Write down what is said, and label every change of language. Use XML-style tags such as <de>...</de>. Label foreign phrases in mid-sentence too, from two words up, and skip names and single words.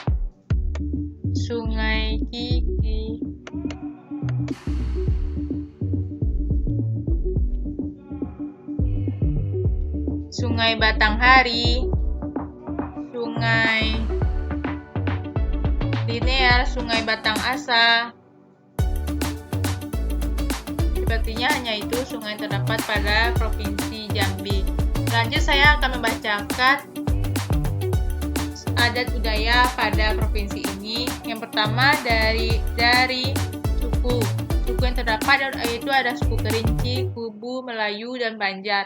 <id>Sungai Kiki, Sungai Batanghari, Sungai Linear, Sungai Batang Asa. Sepertinya hanya itu sungai terdapat pada Provinsi Jambi. Lanjut saya akan membacakan adat budaya pada provinsi ini. Yang pertama dari suku yang terdapat yaitu ada suku Kerinci, Kubu, Melayu, dan Banjar.</id>